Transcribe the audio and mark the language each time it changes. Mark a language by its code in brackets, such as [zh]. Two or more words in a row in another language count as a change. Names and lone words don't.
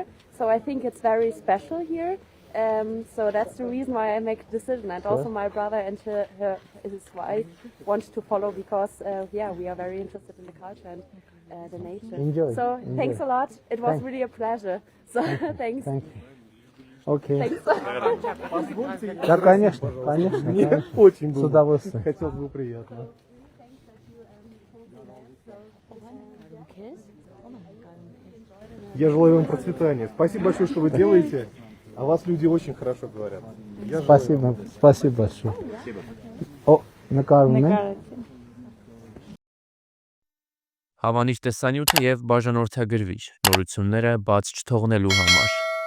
[en] So I think it's very special here. So that's the reason why I make a decision. And also my brother and his wife want to follow because we are very interested in the culture and the nature. Enjoy. So thanks a lot. It was really a pleasure. So thanks. Thank you. Okay. Thanks. [ru] Да, конечно, конечно. Очень С удовольствием. Хотелось бы приятно. Я желаю вам процветания. Спасибо большое, что вы делаете. О вас люди очень хорошо говорят. Спасибо, спасибо большое. О, [hy] նկարում են։ Հավանիչ տեսանյութը եւ բաժանորդագրվիչ նորությունները բաց չթողնելու համար